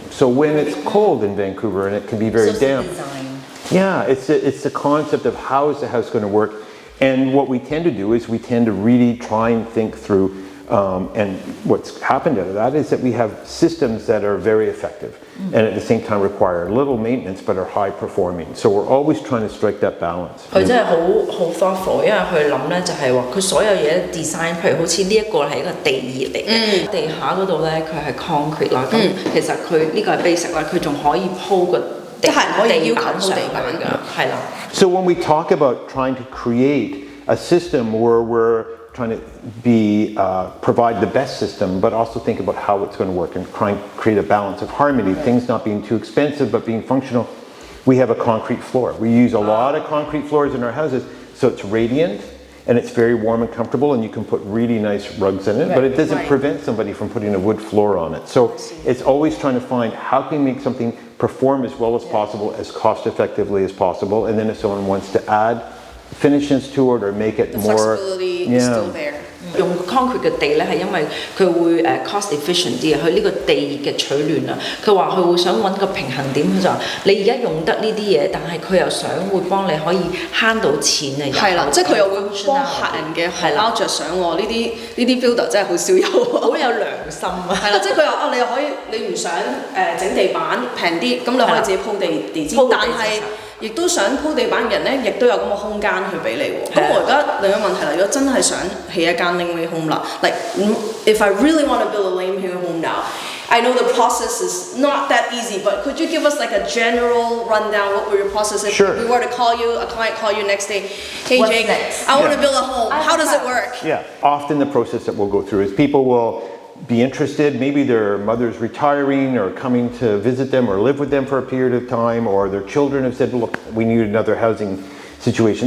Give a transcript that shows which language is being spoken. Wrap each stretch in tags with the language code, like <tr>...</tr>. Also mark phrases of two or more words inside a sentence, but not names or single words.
<en>So when it's cold in Vancouver and it can be very damp, yeah, it's the concept of how is the house going to work. And what we tend to do is we tend to really try and think through, and what's happened out of that is that we have systems that are very effective and at the same time require little maintenance but are high performing. So we're always trying to strike that balance.</en> <yue>佢真係好 thoughtful，因為佢諗咧就係話佢所有嘢 design， 譬如好似呢一個係一個地熱嚟嘅，地下嗰度咧佢係 concrete 啦，咁其實佢呢個係 basic 啦，佢仲可以鋪個地板上去㗎，係啦。</yue> <en>So when we talk about trying to create a system where we're trying to provide the best system, but also think about how it's going to work and try and create a balance of harmony, things not being too expensive but being functional. We have a concrete floor. We use a lot of concrete floors in our houses, so it's radiant and it's very warm and comfortable, and you can put really nice rugs in it, but it doesn't prevent somebody from putting a wood floor on it. So it's always trying to find how can we make something perform as well as possible, as cost effectively as possible, and then if someone wants to add finishes to it or make it more, flexibility is still there.</en> <yue>用 concrete 嘅地咧係因為佢會</yue> <en>cost efficient</en> <yue>啲啊，佢呢個地熱嘅取暖啊，佢話佢會想揾個平衡點，佢就話你而家用得呢啲嘢，但係佢又想會幫你可以慳到錢啊，係啦，即係佢又會幫客人嘅荷包着想喎，呢啲 builder 真係好少有，好有良心啊，係啦，即係佢話你又可以你唔想整地板平啲，咁你可以自己鋪地氈，但係亦都想鋪地板嘅人咧，亦都有咁嘅空間去俾你喎。咁我而家另一個問題啦，如果真係想起一間 Laneway home 啦</yue> <en>，like if I really want to build a Laneway home now, I know the process is not that easy, but could you give us like a general rundown? What were your processes? Sure. If we were to call you, a client call you next day, hey What's Jake, next? I want to build a home. How does it work? Yeah, often the process that we'll go through is people will be interested, maybe their mother's retiring or coming to visit them or live with them for a period of time, or their children have said, well, look, we need another housing situation.</en>